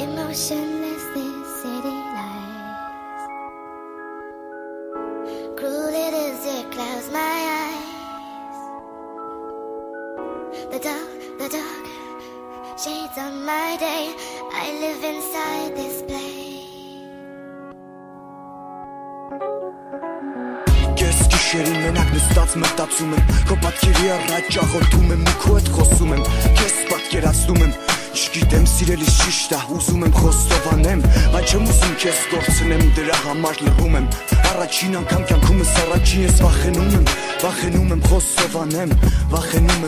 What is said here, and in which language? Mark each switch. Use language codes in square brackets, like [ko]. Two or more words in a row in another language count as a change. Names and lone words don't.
[en] motionless this city lies. Cruel it is, it clouds my eyes. The dark shades on my day. I live inside this place. [hy] Ես գիշերին մենակ նստած մտածում եմ Քո պատկերի առաջ աղոթում եմ ու քո հետ խոսում եմ Քեզ պատկերացնում եմ Չգիտեմ սիրելիս ճիշտ է ուզում եմ խոստովանեմ Բայց չեմ ուզում քեզ կորցնեմ դրա համար լռում եմ Առաջին անգամ կյանքումս առաջին ես վախենում եմ խոստովանեմ Վախենում